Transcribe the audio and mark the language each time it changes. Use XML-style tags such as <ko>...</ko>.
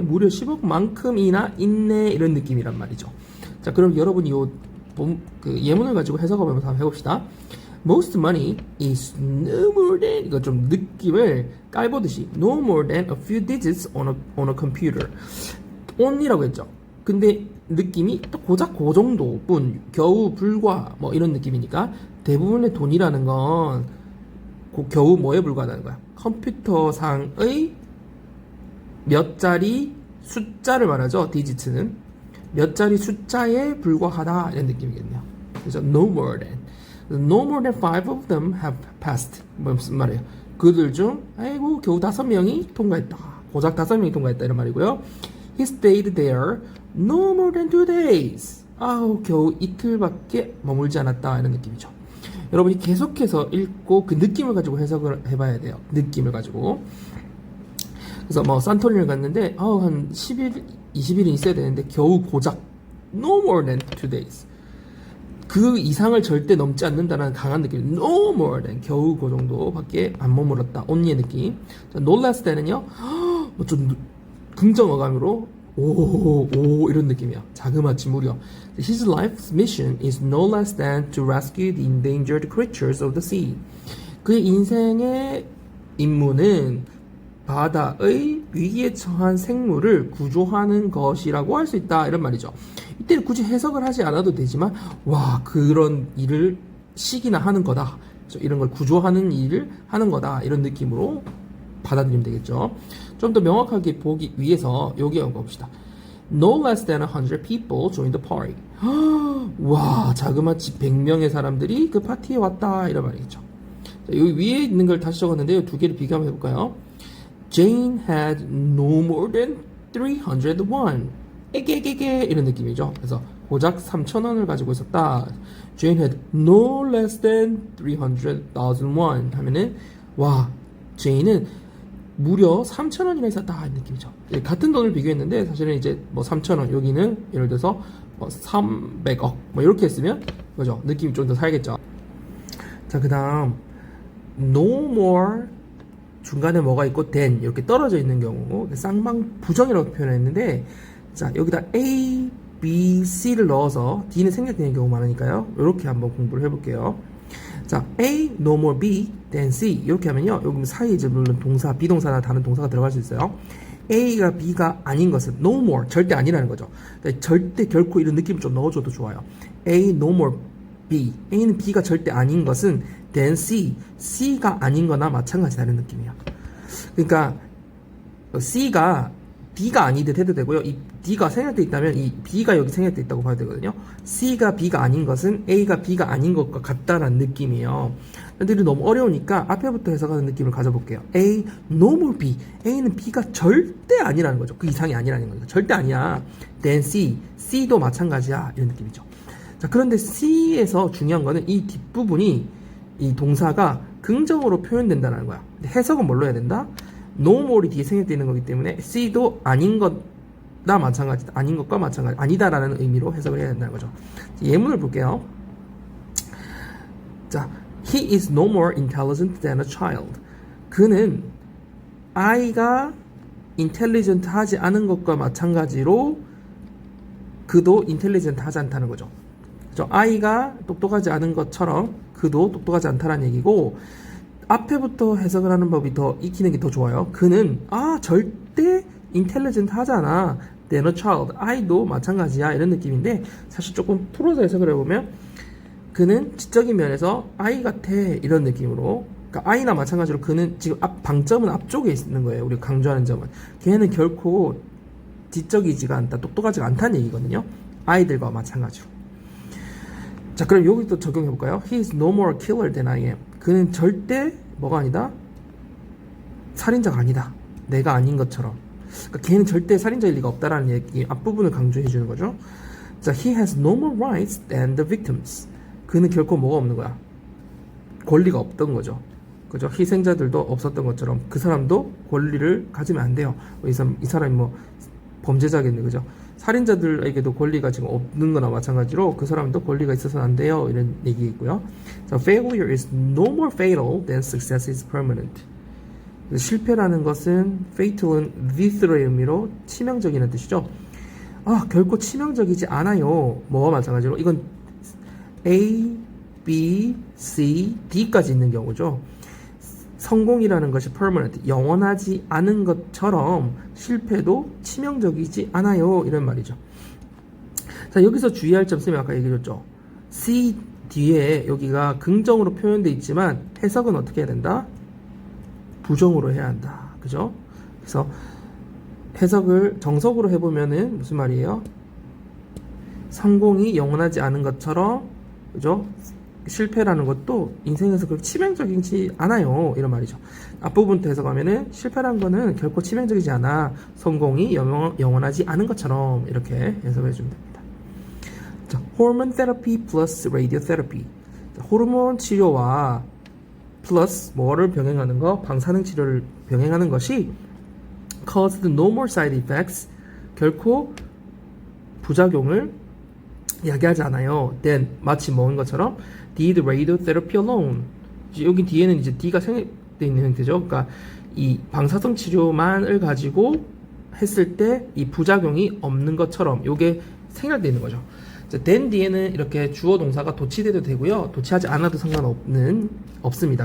<ko>무려 10억만큼이나 있네 이런 느낌이란 말이죠. 자, 그럼 여러분이 그 예문을 가지고 해석하면서 한번 해봅시다.</ko> <en>Most money is no more than</en> <ko>이거 좀 느낌을 깔보듯이</ko> <en>no more than a few digits on a computer.</en> <ko>on이라고 했죠. 근데 느낌이 또 고작 그 정도뿐, 겨우 불과 뭐 이런 느낌이니까 대부분의 돈이라는 건 겨우 뭐에 불과하다는 거야? 컴퓨터상의 몇 자리 숫자를 말하죠. 디지트는 몇 자리 숫자에 불과하다 이런 느낌이겠네요. 그래서</ko> <en>no more than 5 of them have passed.</en> <ko>무슨 말이에요? 그들 중 아이고 겨우 5명이 통과했다. 고작 5명이 통과했다 이런 말이고요.</ko> <en>He stayed there no more than 2 days.</en> <ko>겨우 이틀밖에 머물지 않았다 이런 느낌이죠. 여러분이 계속해서 읽고 그 느낌을 가지고 해석을 해봐야 돼요. 느낌을 가지고. 그래서 뭐 산토리니를 갔는데 한 10일, 20일은 있어야 되는데 겨우 고작</ko> <en>no more than 2 days.</en> <ko>그 이상을 절대 넘지 않는다는 강한 느낌.</ko> <en>No more than</en> <ko>겨우 그 정도밖에 안 머물렀다. only의 느낌. 자, no less than은요. 뭐 좀 긍정 어감으로 오 이런 느낌이야. 자그마치 무려.</ko> <en>His life's mission is no less than to rescue the endangered creatures of the sea.</en> <ko>그의 인생의 임무는 바다의 위기에 처한 생물을 구조하는 것이라고 할 수 있다 이런 말이죠. 이때는 굳이 해석을 하지 않아도 되지만 와 그런 일을 시기나 하는 거다. 이런 걸 구조하는 일을 하는 거다 이런 느낌으로 받아들이면 되겠죠. 좀 더 명확하게 보기 위해서 여기 한번 봅시다.</ko> <en>No less than 100 people joined the party.</en> <ko>와 자그마치 100명의 사람들이 그 파티에 왔다 이런 말이겠죠. 자, 여기 위에 있는 걸 다시 적었는데요. 두 개를 비교 한번 해볼까요?</ko> <en>Jane had no more than 301.</en> <ko>에게게게 이런 느낌이죠. 그래서 고작 3,000원을 가지고 있었다.</ko> <en>Jane had no less than 300,000 won</en> <ko>하면은 와 제인은 무려 3,000원이나 있었다 이 느낌이죠. 같은 돈을 비교했는데 사실은 이제 뭐 3,000원 여기는 예를 들어서 뭐 300억 뭐 이렇게 했으면 그죠 느낌이 좀 더 살겠죠. 자 그다음 no more 중간에 뭐가 있고 than 이렇게 떨어져 있는 경우 쌍방 부정이라고 표현했는데 자 여기다 A, B, C를 넣어서 D는 생략되는 경우 많으니까요. 이렇게 한번 공부를 해볼게요.</ko> <en>자, A, no more B, then C</en> <ko>이렇게 하면요. 여기 사이에 이제 물론 동사, 비동사나 다른 동사가 들어갈 수 있어요. A가 B가 아닌 것은 no more, 절대 아니라는 거죠. 그러니까 절대 결코 이런 느낌 좀 넣어줘도 좋아요.</ko> <en>A, no more B,</en> <ko>A는 B가 절대 아닌 것은</ko> <en>then C,</en> <ko>C가 아닌 거나 마찬가지다는 느낌이에요. 그러니까 C가 B가 아니듯 해도 되고요. 이 D가 생략되어 있다면 이 B가 여기 생략되어 있다고 봐야 되거든요. C가 B가 아닌 것은 A가 B가 아닌 것과 같다라는 느낌이에요. 근데 너무 어려우니까 앞에부터 해석하는 느낌을 가져볼게요.</ko> <en>A, no more B.</en> <ko>A는 B가 절대 아니라는 거죠. 그 이상이 아니라는 거죠. 절대 아니야.</ko> <en>Then C,</en> <ko>C도 마찬가지야. 이런 느낌이죠. 자, 그런데 C에서 중요한 거는 이 뒷부분이 이 동사가 긍정으로 표현된다는 거야. 근데 해석은 뭘로 해야 된다? no more이 뒤에 생략되어 있는 거기 때문에 C도 아닌 것과 마찬가지다. 아닌 것과 마찬가지. 아니다라는 의미로 해석을 해야 된다는 거죠. 예문을 볼게요.</ko> <en>자, he is no more intelligent than a child.</en> <ko>그는 아이가 intelligent 하지 않은 것과 마찬가지로 그도 intelligent 하지 않다는 거죠. 그렇죠? 아이가 똑똑하지 않은 것처럼 그도 똑똑하지 않다는 얘기고 앞에부터 해석을 하는 법이 더 익히는 게 더 좋아요. 그는 절대 intelligent 하잖아.</ko> <en>than a child.</en> <ko>아이도 마찬가지야. 이런 느낌인데 사실 조금 풀어서 해석을 해보면 그는 지적인 면에서 아이 같아. 이런 느낌으로. 그러니까 아이나 마찬가지로 그는 지금 방점은 앞쪽에 있는 거예요. 우리가 강조하는 점은. 걔는 결코 지적이지가 않다. 똑똑하지가 않다는 얘기거든요. 아이들과 마찬가지로. 자, 그럼 여기 또 적용해 볼까요?</ko> <en>He is no more a killer than I am.</en> <ko>그는 절대 뭐가 아니다? 살인자가 아니다. 내가 아닌 것처럼. 그러니까 걔는 절대 살인자일 리가 없다라는 얘기 앞부분을 강조해 주는 거죠.</ko> <en>자, he has no more rights than the victims.</en> <ko>그는 결코 뭐가 없는 거야? 권리가 없던 거죠. 그죠? 희생자들도 없었던 것처럼 그 사람도 권리를 가지면 안 돼요. 이 사람이 뭐 범죄자겠네, 그죠? 살인자들에게도 권리가 지금 없는 거나 마찬가지로 그 사람도 권리가 있어서는 안 돼요. 이런 얘기이고요.</ko> <en>자, failure is no more fatal than success is permanent.</en> <ko>실패라는 것은 fatal은 this의 의미로 치명적이라는 뜻이죠. 아, 결코 치명적이지 않아요. 뭐와 마찬가지로 이건 A, B, C, D까지 있는 경우죠. 성공이라는 것이 permanent, 영원하지 않은 것처럼 실패도 치명적이지 않아요. 이런 말이죠. 자, 여기서 주의할 점 쌤이 아까 얘기해줬죠. C 뒤에 여기가 긍정으로 표현되어 있지만 해석은 어떻게 해야 된다? 부정으로 해야 한다. 그죠? 그래서 해석을 정석으로 해보면은 무슨 말이에요? 성공이 영원하지 않은 것처럼, 그죠? 실패라는 것도 인생에서 그렇게 치명적이지 않아요. 이런 말이죠. 앞부분부터 해석하면은 실패란 거는 결코 치명적이지 않아. 성공이 영원하지 않은 것처럼 이렇게 해석해 주면 됩니다. 자, 호르몬 테라피 플러스 라디오 테라피. 호르몬 치료와 플러스 뭐를 병행하는 거? 방사능 치료를 병행하는 것이</ko> <en>caused no more side effects.</en> <ko>결코 부작용을 야기하지 않아요.</ko> <en>Then</en> <ko>마치 먹은 것처럼</ko> <en>did radiotherapy alone.</en> <ko>여기 뒤에는 이제 D가 생략되어 있는 형태죠. 그러니까 이 방사성 치료만을 가지고 했을 때 이 부작용이 없는 것처럼 요게 생략되어 있는 거죠. 자, then 뒤에는 이렇게 주어 동사가 도치돼도 되고요. 도치하지 않아도 없습니다.</ko>